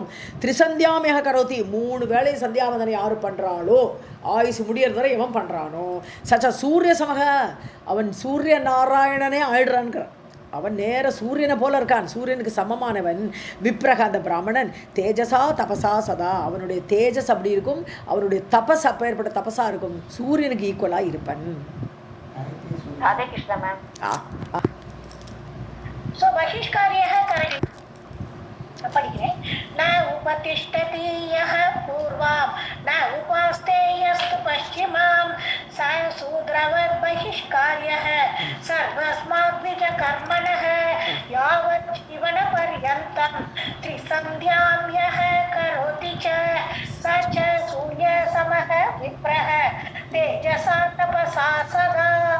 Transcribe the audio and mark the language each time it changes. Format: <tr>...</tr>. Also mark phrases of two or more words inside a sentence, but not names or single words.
<sa>त्रिसन्ध्यामेक करोति,</sa> <ta>3 வேளை சந்தியாவந்தனை யார் பண்ணுறாளோ ஆயுசு முடியறது வரை எவன் பண்ணுறானோ</ta> <sa>स च सूर्य समः,</sa> <ta>அவன் சூரிய நாராயணனே ஆயிடுறான்ங்கிற. அவன் நேர சூரியனை போல இருக்கான், சூரியனுக்கு சமமானவன். விப்ரக அந்த பிராமணன்</ta> <sa>तेजसा तपसा सदा,</sa> <ta>அவனுடைய தேஜஸ் அப்படி இருக்கும், அவனுடைய தபஸ் அப்பேற்பட்ட தபசா இருக்கும், சூரியனுக்கு ஈக்குவலாக இருப்பன். ராதே கிருஷ்ணா மேம்.</ta> <sa>सो बहिष्कार्यः करणीयः।</sa> <ta>படிக்கிறேன்.</ta> <sa>न उपतिष्ठति यः पूर्वां न उपास्ते यस्तु पश्चिमां स शूद्रवत् बहिष्कार्यः सर्वस्माद्विजकर्मणः यावत् जीवनपर्यन्तं त्रिसन्ध्यां यः करोति च स च सूर्यसमः विप्रः तेजसा तपसा सदा।</sa>